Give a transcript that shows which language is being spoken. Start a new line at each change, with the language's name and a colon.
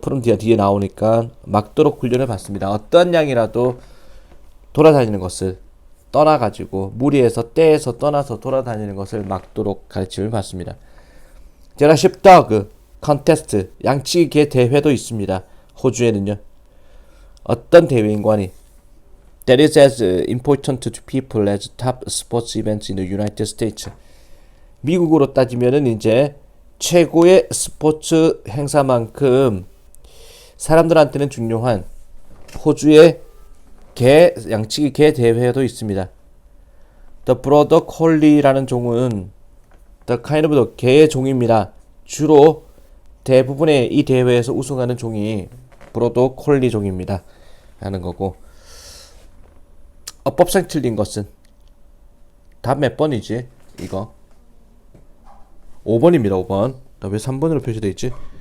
Korean: 프롬 뒤에 나오니까 막도록 훈련을 받습니다. 어떤 양이라도 돌아다니는 것을 떠나가지고 무리에서 떼에서 떠나서 돌아다니는 것을 막도록 가르침을 받습니다. 제라 sheepdog 컨테스트 양치기 개 대회도 있습니다. 호주에는요. 어떤 대회인관이
English: That is as important to people as top sports events in the United States.
Korean: 미국으로 따지면은 이제 최고의 스포츠 행사만큼 사람들한테는 중요한 호주의 양치기 개 대회도 있습니다. The Border Collie라는 종은
English: The kind of the
Korean: 개의 종입니다. 주로 대부분의 이 대회에서 우승하는 종이 Border Collie 종입니다. 하는 거고. 어법상 틀린 것은 답 몇 번이지? 이거 5번입니다. 5번. 왜 3번으로 표시되어 있지?